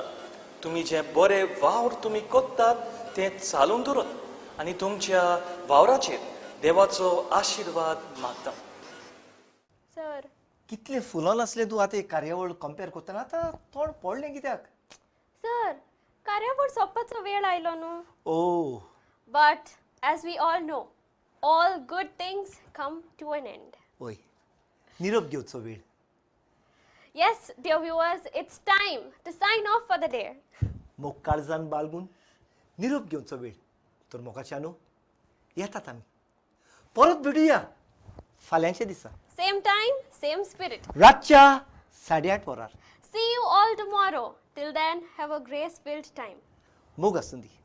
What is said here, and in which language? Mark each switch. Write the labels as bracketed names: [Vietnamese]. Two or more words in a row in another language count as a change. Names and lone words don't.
[Konkani] तुमी जे बरे वावर तुमी कोत्तात ते चालून दवरत आनी तुमच्या वावराचेर देवाचो आशिर्वाद मागता. सर, कितले फुलोन आसले तूं आतां एक कार्यावळ कंपेर करतना आतां तोंड पडलें कित्याक? सर, कार्यावळ सोंपपाचो वेळ आयलो न्हू. ओ, [English] But as we all know, all good things come to an end. [Konkani] ओय, निरोप घेवचो वेळ. [English] Yes, dear viewers, it's time to sign off for the day. [Konkani] मोग काळजान बाळगून निरोप घेवचो वेळ. तर मोगाच्यानो येतात आमी परत भेटुया फाल्यांच्या दिसा. [English] Same time, same spirit. [Konkani] रातच्या 8:30 वरार. [English] See you all tomorrow. Till then, have a grace-filled time. [Konkani] मोग आसूं दी.